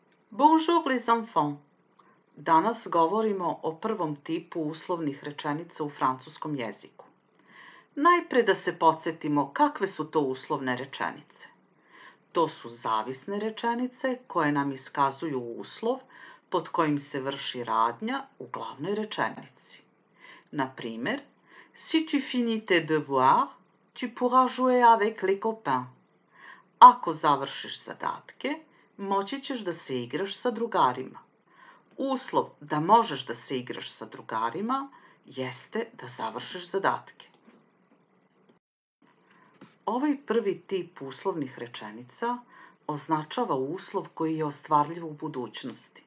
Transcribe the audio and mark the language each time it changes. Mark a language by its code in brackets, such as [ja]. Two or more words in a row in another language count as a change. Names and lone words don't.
[fr] Bonjour les enfants! [bs] Danas govorimo o prvom tipu uslovnih rečenica u francuskom jeziku. Najpre da se podsjetimo kakve su to uslovne rečenice. To su zavisne rečenice koje nam iskazuju uslov pod kojim se vrši radnja u glavnoj rečenici. Na primer, [fr] si tu finis tes devoirs, tu pourras jouer avec les copains. [bs] Ako završiš zadatke, moći ćeš da se igraš sa drugarima. Uslov da možeš da se igraš sa drugarima jeste da završiš zadatke. Ovaj prvi tip uslovnih rečenica označava uslov koji je ostvarljiv u budućnosti.